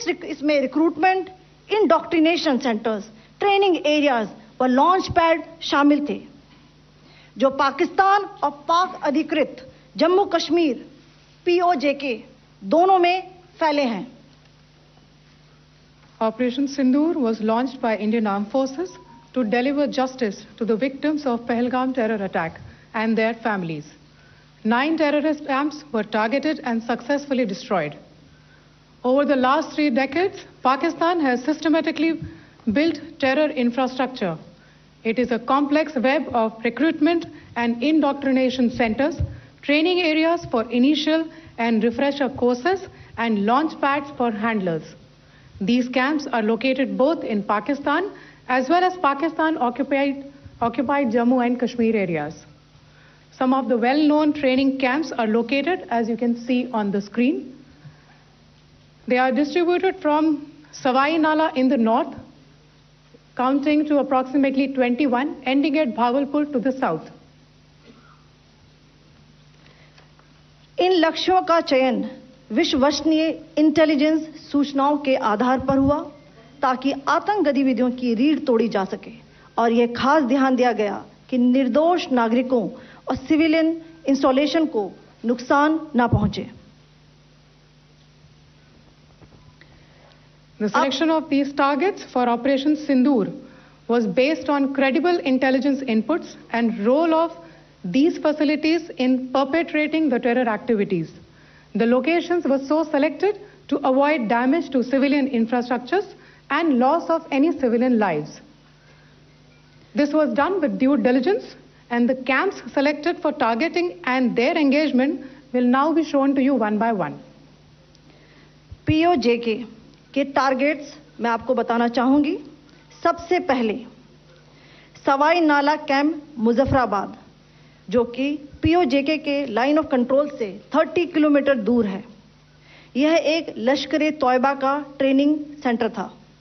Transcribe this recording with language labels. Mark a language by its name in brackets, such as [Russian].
[Hindi] इसमें recruitment, indoctrination centres, training areas व launch pad शामिल थे, जो पाकिस्तान और पाक अधिकृत जम्मू कश्मीर POJK दोनों में फैले हैं। [English] Operation Sindoor was launched by Indian Armed Forces to deliver justice to the victims of Pahalgam terror attack and their families. 9 terrorist camps were targeted and successfully destroyed. Over the last 3 decades, Pakistan has systematically built terror infrastructure. It is a complex web of recruitment and indoctrination centers, training areas for initial and refresher courses, and launch pads for handlers. These camps are located both in Pakistan as well as Pakistan-occupied Jammu and Kashmir areas. Some of the well-known training camps are located, as you can see on the screen. They are distributed from Savai Nala in the north, counting to approximately 21, ending at Bhagalpur to the south. [Hindi] इन लक्ष्यों का चयन विश्वसनीय intelligence सूचनाओं के आधार पर हुआ ताकि आतंक गतिविधियों की रीढ़ तोड़ी जा सके, और यह खास ध्यान दिया गया कि निर्दोष नागरिकों और सिविलियन इंस्टॉलेशन को नुकसान न पहुंचे। [English] The selection of these targets for Operation Sindoor was based on credible intelligence inputs and role of these facilities in perpetrating the terror activities. The locations were so selected to avoid damage to civilian infrastructures and loss of any civilian lives. This was done with due diligence, and the camps selected for targeting and their engagement will now be shown to you one by one. [Hindi] POJK के targets मैं आपको बताना चाहूंगी। सबसे पहले सवाई नाला camp Muzaffarabad, जो कि POJK के लाइन ऑफ कंट्रोल से 30 किलोमीटर दूर है। यह एक लश्कर तौयबा का ट्रेनिंग सेंटर था।